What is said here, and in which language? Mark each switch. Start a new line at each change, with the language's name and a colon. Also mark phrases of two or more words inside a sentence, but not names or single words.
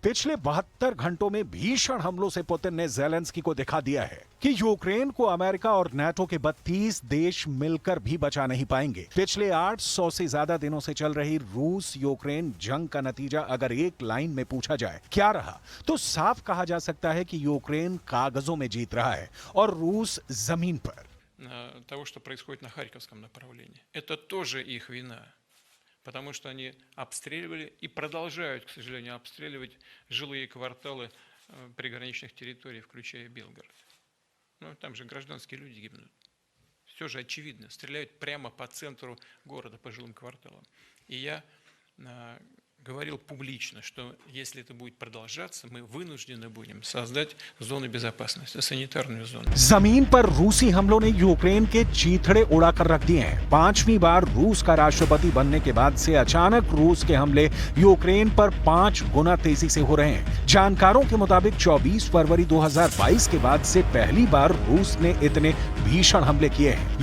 Hindi: पिछले 72 घंटों में भीषण हमलों से पुतिन ने ज़ेलेंस्की को दिखा दिया है कि यूक्रेन को अमेरिका और नाटो के 32 देश मिलकर भी बचा नहीं पाएंगे। पिछले 800 से ज्यादा दिनों से चल रही रूस यूक्रेन जंग का नतीजा अगर एक लाइन में पूछा जाए क्या रहा, तो साफ कहा जा सकता है कि यूक्रेन कागजों में जीत रहा है और रूस जमीन पर।
Russian: Того, что происходит на Харьковском направлении. Это тоже их вина, потому что они обстреливали и продолжают, к сожалению, обстреливать жилые кварталы приграничных территорий, включая Белгород. Ну, там же гражданские люди гибнут. Все же очевидно, стреляют прямо по центру города, по жилым кварталам. И я говорил публично, что если это будет продолжаться, мы вынуждены будем создать зону безопасности, санитарную зону.
Hindi: जमीन पर रूसी हमलों ने यूक्रेन के चीथड़े उड़ाकर रख दिए हैं। 5वीं बार रूस का राष्ट्रपति बनने के बाद से अचानक रूस के हमले यूक्रेन पर 5 गुना तेजी से हो रहे हैं। जानकारों के मुताबिक 24 फरवरी 2022 के बाद से पहली बार रूस ने इतने भीषण हमले किए हैं।